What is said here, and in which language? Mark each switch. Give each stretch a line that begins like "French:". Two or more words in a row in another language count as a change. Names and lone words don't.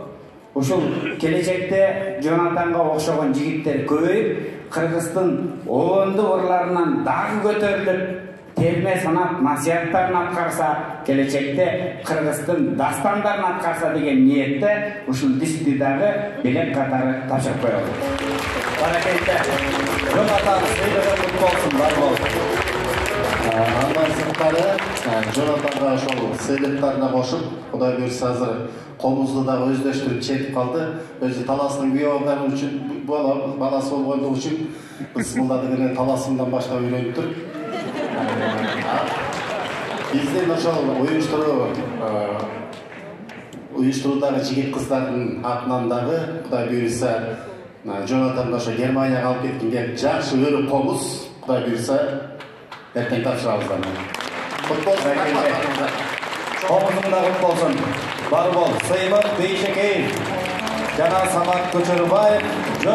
Kyrgyz: Ушул келечекте Жонатанга окшогон жигиттер көбөйүп, Кыргыздын оонду ырларынан дагы көтөрүлүп, терме санат насихаттарын аткарса, келечекте Кыргыздын дастандарын аткарса деген ниетте ушул дисти дагы белек катары тапшырып коелу. Баракелде. Жонатан сыйлыгы құтты болсын, бар бол. Андан сырткары Жонатанга ошол сыйлыктарына кошуп, Кудай буйрса азыр комузду дагы өздөштүрүп чечип калды. Өзү таластын күйөө болгон үчүн, баласы болгондугу үчүн биз мында деле таласымдан баштап үйрөнүп туруп, биздин ошол уюштуруудагы жигит кыздардын атынан дагы Кудай буйрса Жонатанга ошо Германияга алып кеткен жакшы өрү комуз, Кудай буйрса эртең тапшырабыздар. Комузуңда құтты болсын. Бар бол. Сыймық Бейшекеев жана Самат Көчербаев